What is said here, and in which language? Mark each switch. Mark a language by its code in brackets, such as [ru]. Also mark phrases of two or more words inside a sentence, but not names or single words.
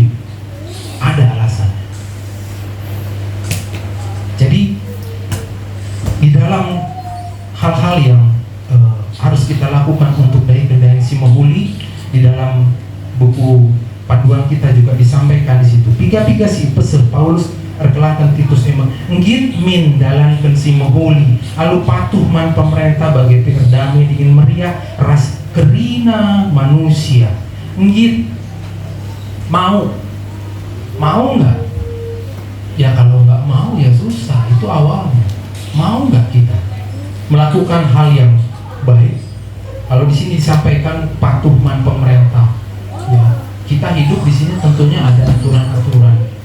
[id] Ada alasannya. Jadi di dalam hal-hal yang harus kita lakukan untuk daya kedai [btx] si Mahuli, [id] di dalam buku panduan kita juga disampaikan di situ. [btx] Piga-piga si pesel Paulus erkelatan Titus emang ngit min dalan si Mahuli, alu patuh man pemerintah bagi perdamai dingin meriah ras kerina manusia. [id] Ngit mau nggak? Ya kalau nggak mau ya susah, itu awalnya. Mau nggak kita melakukan hal yang baik? Kalau di sini disampaikan patuh man pemerintah, ya kita hidup di sini tentunya ada aturan-aturan.